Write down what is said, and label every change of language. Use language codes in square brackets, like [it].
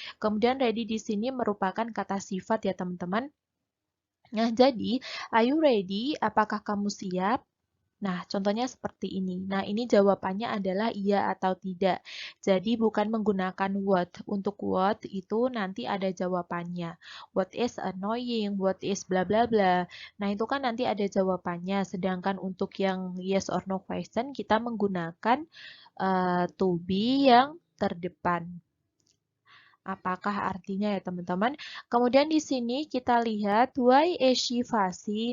[id] Kemudian ready di sini merupakan kata sifat ya teman-teman. Nah, jadi [en] are you ready? [id] Apakah kamu siap? Nah, contohnya seperti ini. Nah, ini jawabannya adalah iya atau tidak. Jadi, bukan menggunakan what. Untuk what itu nanti ada jawabannya. [en] What is annoying, what is bla bla bla. [id] Nah, itu kan nanti ada jawabannya. Sedangkan untuk yang [en] yes or no question, [id] kita menggunakan to be yang terdepan. Apakah artinya ya teman-teman? Kemudian di sini kita lihat [en] why is she fussy.